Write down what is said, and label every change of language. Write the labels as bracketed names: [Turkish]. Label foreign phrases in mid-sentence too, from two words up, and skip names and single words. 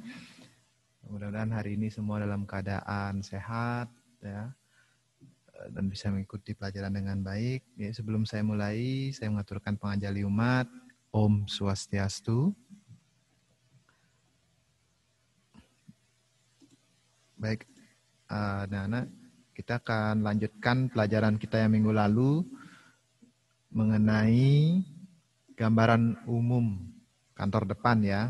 [Indonesian] Mudah-mudahan hari ini semua dalam keadaan sehat ya, dan bisa mengikuti pelajaran dengan baik. Ya, sebelum saya mulai, saya mengaturkan pengajali umat. [Balinese] Om Swastiastu. [Indonesian] Baik, anak-anak, kita akan lanjutkan pelajaran kita yang minggu lalu mengenai gambaran umum kantor depan ya.